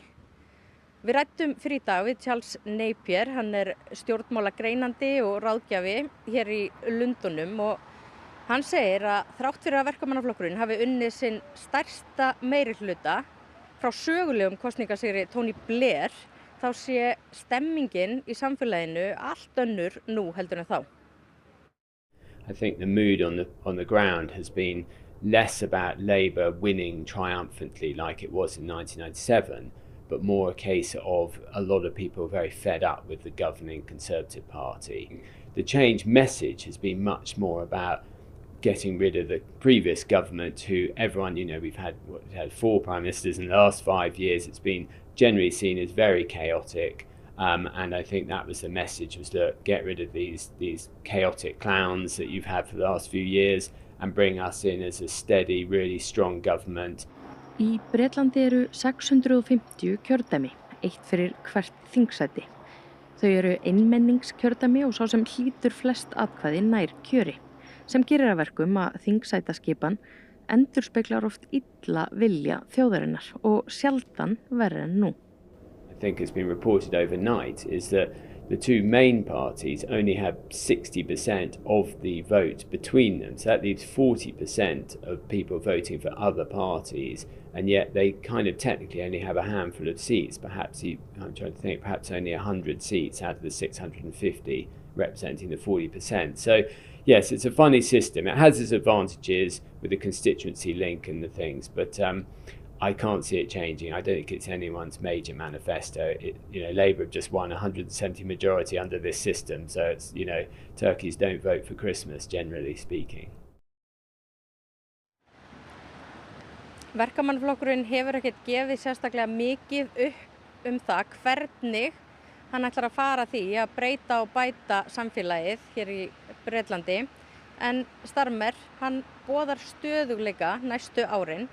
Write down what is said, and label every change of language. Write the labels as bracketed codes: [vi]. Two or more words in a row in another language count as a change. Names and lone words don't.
[is] Við ræddum fyrir í dag við Charles Napier, hann er stjórnmálagreinandi og ráðgjafi hér í Lundúnum, og hann segir að þrátt fyrir að verkamannaflokkurinn hafi unnið sinn stærsta meirihluta frá sögulegum kosningasigri Tony Blair, þá sé stemmingin í samfélaginu allt önnur nú heldur en þá. [en] I think the mood on the ground has been less about Labour winning triumphantly like it was in 1997, but more a case of a lot of people very fed up with the governing Conservative Party. The change message has been much more about getting rid of the previous government, who everyone, we've had 4 prime ministers in the last 5 years. It's been generally seen as very chaotic, and I think that was the message, was to get rid of these chaotic clowns that you've had for the last few years and bring us in as a steady, really strong government. [is] Í Bretlandi eru 650 kjördæmi, eitt fyrir hvert þingsæti. Þau eru einmenningskjördæmi og sá sem hlýtur flest atkvæði nær kjöri, sem gerir að verkum að þingsætaskipan endurspeglar oft illa vilja þjóðarinnar og sjaldan verri en nú. [en] I think it's been reported overnight is that the two main parties only have 60% of the vote between them. So that leaves 40% of people voting for other parties, and yet they kind of technically only have a handful of seats. Perhaps, I'm trying to think, perhaps only 100 seats out of the 650 representing the 40%. So yes, it's a funny system. It has its advantages with the constituency link and the things, but I can't see it changing. I don't think it's anyone's major manifesto. Labour have just won 170 majority under this system, so it's, turkeys don't vote for Christmas, generally speaking. [is] Verkamannaflokkurinn hefur ekkert gefið sérstaklega mikið upp það hvernig hann ætlar að fara því að breyta og bæta samfélagið hér í Bretlandi, en Starmer, hann boðar stöðugleika næstu árin.